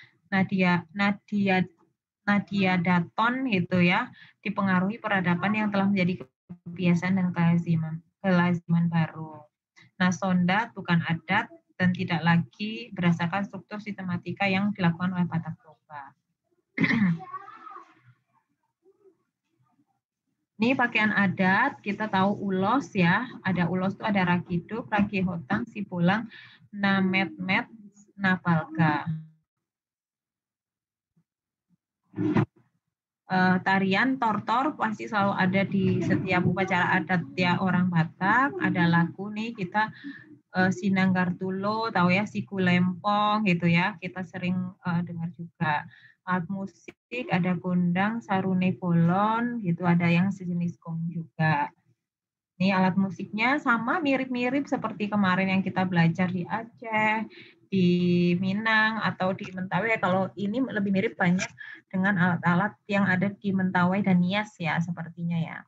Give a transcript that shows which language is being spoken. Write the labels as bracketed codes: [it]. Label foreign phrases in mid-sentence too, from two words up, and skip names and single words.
[id] Nadia Daton gitu ya, dipengaruhi peradaban yang telah menjadi kebiasaan dan kelaziman baru. Nah, Sonda bukan adat dan tidak lagi berdasarkan struktur sistematika yang dilakukan oleh Batak Toba. Ini pakaian adat, kita tahu ulos ya, ada ulos itu ada rakiduk, rakihotang, sipulang, nametmet, napalga. Tarian tortor pasti selalu ada di setiap upacara adat ya orang Batak. Ada lagu nih kita Sinanggartulo, tahu ya, Siku Lempong gitu ya, kita sering dengar juga. Alat musik ada gondang, sarune bolon gitu, ada yang sejenis gong juga. Ini alat musiknya sama mirip-mirip seperti kemarin yang kita belajar di Aceh, di Minang atau di Mentawai. Kalau ini lebih mirip banyak dengan alat-alat yang ada di Mentawai dan Nias ya sepertinya ya.